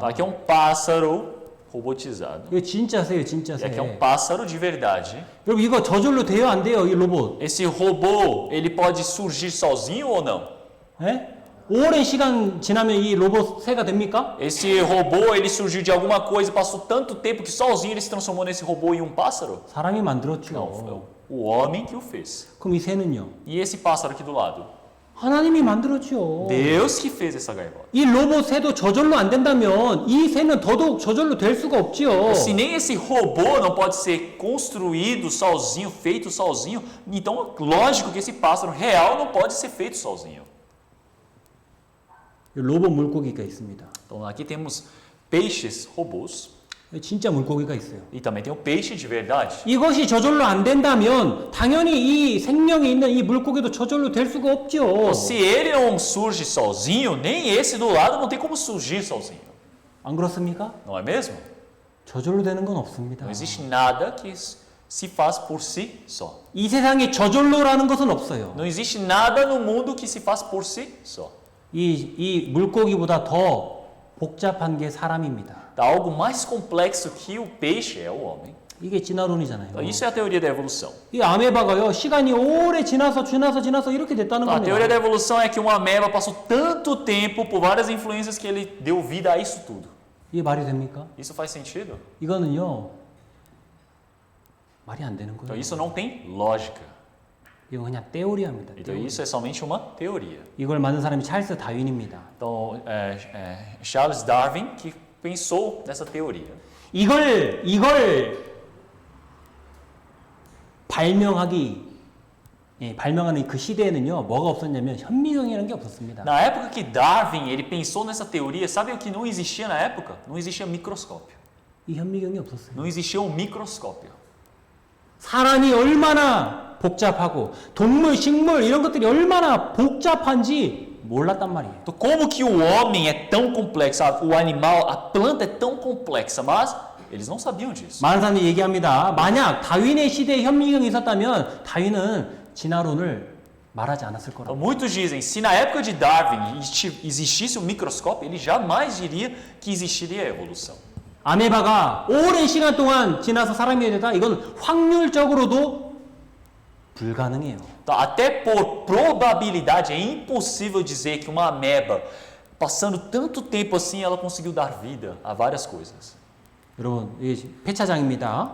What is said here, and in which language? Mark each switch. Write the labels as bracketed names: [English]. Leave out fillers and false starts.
[Portuguese] Aqui é um pássaro robotizado. [Korean] 이거 진짜 새예요, 진짜 [Portuguese] E [Korean] 새. [Portuguese] aqui é um pássaro de verdade. [Korean] 여러분 이거 저절로 돼요, 안 돼요, 이 로봇? [Portuguese] Esse robô, ele pode surgir sozinho ou não? [Korean] 예? 오랜 시간 지나면 이 로봇 새가 됩니까? [Portuguese] Esse robô, ele surgiu de alguma coisa, passou tanto tempo que sozinho ele se transformou nesse robô em um pássaro? [Korean] 사람이 만들었죠. [Portuguese] Não, foi o homem que o fez. [Korean] 그럼 이 새는요? [Portuguese] E esse pássaro aqui do lado? [Korean] 하나님이 만들었죠. [Portuguese] Deus que fez essa gaivota. [Korean] 이 로봇 새도 저절로 안 된다면 이 새는 더더욱 저절로 될 수가 없지요. [Portuguese] Se nem esse robô não pode ser construído sozinho, feito sozinho, então lógico que esse pássaro real não pode ser feito sozinho. [Korean] 로봇 물고기가 있습니다. [Portuguese] Então aqui temos peixes robôs [Korean] 진짜 물고기가 있어요. [Portuguese] e também tem o peixe de verdade. [Korean] 이것이 저절로 안 된다면 당연히 이 생명이 있는 이 물고기도 저절로 될 수가 없죠. [Portuguese] Se ele não surge sozinho, nem esse do lado não tem como surgir sozinho. [Korean] 안 그렇습니까? [Portuguese] Não é mesmo? [Korean] 저절로 되는 건 없습니다. [Portuguese] Não existe nada que se faz por si só. [Korean] 이 세상에 저절로라는 것은 없어요. [Portuguese] Não existe nada no mundo que se faz por si só. [Korean] 이 물고기보다 더 복잡한 게 사람입니다. [Portuguese] Algo mais complexo que o peixe é o homem. [Korean] 이게 진화론이잖아요. [Portuguese] Então, isso é a teoria da evolução. [Korean] 이 아메바가요, 시간이 오래 지나서 이렇게 됐다는 [Portuguese] A teoria da evolução é que uma ameba passou tanto tempo por várias influências que ele deu vida a isso tudo. [Korean] 이게 말이 됩니까? [Portuguese] Isso faz sentido? [Korean] 이거는요, 말이 안 되는 [Portuguese] Então [Korean] 거예요. [Portuguese] isso não tem lógica. [Korean] 이건 그냥 teoria입니다. [Portuguese] Então isso é somente uma teoria. [Korean] 이걸 만든 사람이 찰스 다윈입니다. [Portuguese] Então Charles Darwin que pensou nessa teoria. [Korean] 이걸 발명하는 그 시대에는요, 뭐가 없었냐면 현미경이라는 게 없었습니다. [Portuguese] Na época que Darwin ele pensou nessa teoria, sabe o que não existia na época? Não existia microscópio. [Korean] 이 현미경이 없었어요. [Portuguese] Não existia um microscópio. [Korean] 사람이 얼마나 복잡하고 동물, 식물 이런 것들이 얼마나 복잡한지 몰랐단 말이에요. [Portuguese] Então, como que o homem é tão complexo, o animal, a planta é tão complexa, mas eles não sabiam disso. [Korean] 많은 사람들이 얘기합니다. 만약 다윈의 시대에 현미경이 있었다면 다윈은 진화론을 말하지 않았을 [Portuguese] Então, [Korean] 거라고. [Portuguese] muitos dizem, se na época de Darwin existisse um microscópio, ele jamais diria que existiria a evolução. [Korean] 아메바가 오랜 시간 동안 지나서 사람이 되다 이건 확률적으로도 불가능해요. [Portuguese] Então, até por probabilidade, é impossível dizer que uma ameba, passando tanto tempo assim, ela conseguiu dar vida a várias coisas. [Korean] 여러분, 이게 폐차장입니다.